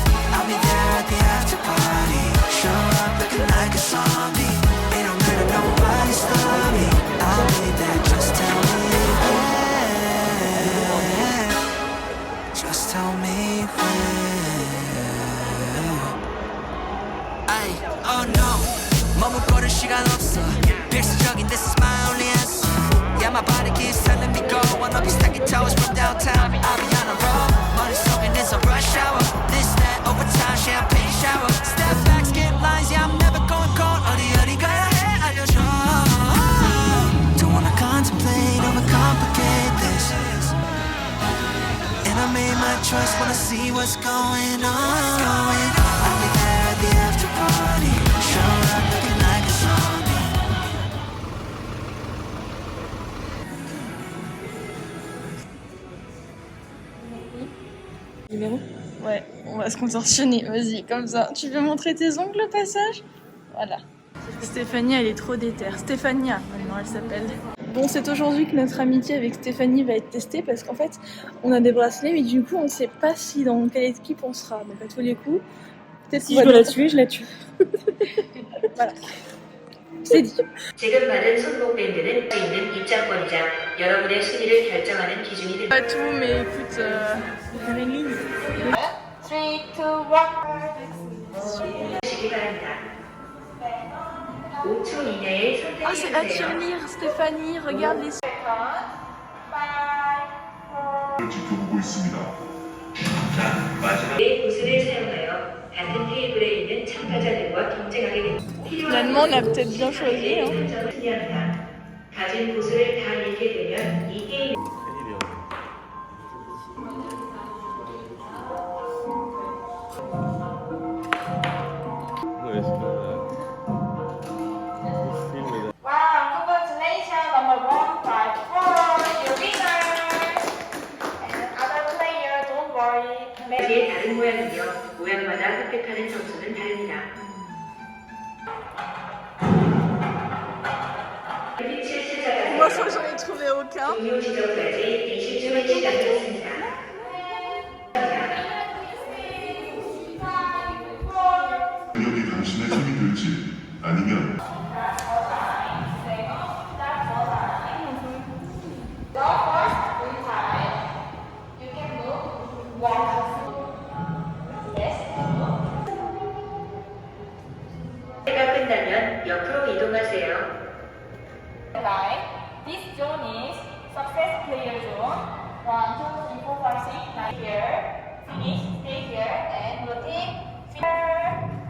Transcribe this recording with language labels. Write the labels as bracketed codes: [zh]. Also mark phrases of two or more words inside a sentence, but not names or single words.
[en] I'll be there at the after party. Show up looking like a zombie. It don't matter, nobody stop me. I'll be there, just tell me when. Just tell me when. Ay, oh no, [ko] 머뭇거릴 시간 없어. [en] 필수적인 this is my only answer. Yeah, my body keeps telling me go. Wanna be stacking towers from downtown. I'll be on a roll. 머릿속엔 it's a rush hour. This, that, overtime, champagne shower. Step back, skip lines, yeah, I'm never going cold. [ko] 어디 가야 해, 알려줘. [en] Don't wanna contemplate, overcomplicate this. And I made my choice, wanna see what's going on. I'll be there at the after party. Show up looking like a zombie. [fr] Numéro? Ouais, on va se contorsionner, vas-y, comme ça. Tu veux montrer tes ongles au passage? Voilà. Stéphanie, elle est trop déter. Stéphania, maintenant elle s'appelle. Bon, c'est aujourd'hui que notre amitié avec Stéphanie va être testée parce qu'en fait, on a des bracelets, mais du coup, on ne sait pas si dans quelle équipe on sera. Donc, à tous les coups, peut-être Si je dois la tuer, je la tue. Voilà. C'est dit. [ko] 지금 받은 손목 밴드는 있는 입장권이자 여러분의 순위를 결정하는 기준이 됩니다. [fr] Pas tout, mais écoute, faire une ligne. 3, 2, 1. [ko] 시기 바랍니다. 5초 이내에 [fr] Ah, c'est à [ko] 선택해주세요. [fr] tirelire, Stéphanie, regarde les. [ko] 지켜보고 있습니다. 내 구슬을 사용하여 같은 테이블에 있는 참가자들과 경쟁하게 됩니다. [fr] Finalement, on a peut-être bien choisi. Hein. [ko] 승리합니다. 가진 구슬을 다 잃게 되면 이 게임 [en] Wow, congratulations, number 154, you're winners. And other player, don't worry. [ko] 의 다른 모양은요. 모양마다 획득하는 점수는 다릅니다. 빛을 [fr] Moi, [ko] 찾아가세요. [fr] j'en ai trouvé aucun. [ko] 종료 지점까지 20초의 시간이 있습니다. 능력이 당신의 손이 될지 아니면 해가 끝나면 옆으로 이동하세요. [en] Right. This zone is success player zone. 1, 2, 3, 4, 5, 6, 9 here. Finish, stay here, and rotate. Here.